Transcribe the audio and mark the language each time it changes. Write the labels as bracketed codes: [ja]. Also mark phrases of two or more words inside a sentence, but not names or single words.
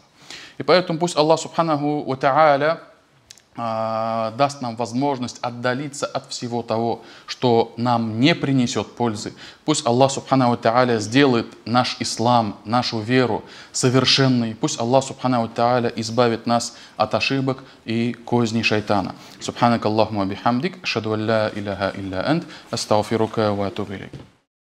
[ru] И поэтому пусть [ar] الله سبحانه وتعالى [ru] даст нам возможность отдалиться от всего того, что нам не принесет пользы. Пусть [ar] الله سبحانه وتعالى [ru] сделает наш ислам, нашу веру совершенной. Пусть [ar] الله سبحانه وتعالى [ru] избавит нас от ошибок и козней шайтана. [ar] سبحانك اللهم وبحمدك، أشهد أن لا إله إلا أنت، أستغفرك وأتوب إليك.